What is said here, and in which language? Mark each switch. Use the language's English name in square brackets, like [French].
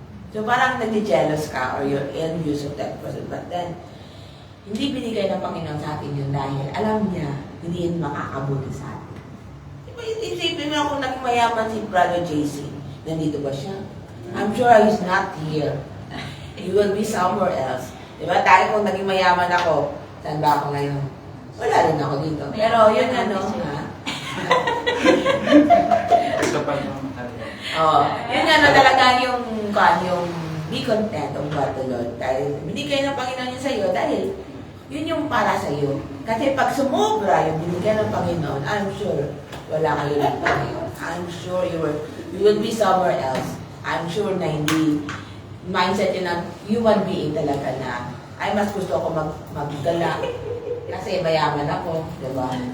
[English] So [Filipino] parang nag-jealous ka [English] or you're envious of that person. [Filipino] But then, hindi binigay ng Panginoon sa atin yun dahil alam niya, hindi yun makakabuti sa atin. Diba, isipin mo kung naging mayaman si Brother JC, nandito ba siya? [English] I'm sure he's not here. He will be somewhere else. [Filipino] Diba, dahil kung naging mayaman ako, saan ba ako ngayon? Wala rin ako dito. Pero yun ano, ha? Ito pa yung [English] Oh, [Filipino] yun ano talaga yung [English] be content of what the Lord. [Filipino] Dahil binigay ng Panginoon yun sa'yo dahil yun yung para sa'yo. Kasi pag sumobra yung binigay ng Panginoon, [English] I'm sure [Filipino] wala kayo ng Panginoon. [English] I'm sure you will be somewhere else. I'm sure [Filipino] na hindi mindset yun ng human being talaga na ay mas gusto ko maggala kasi mayaman ako, di ba?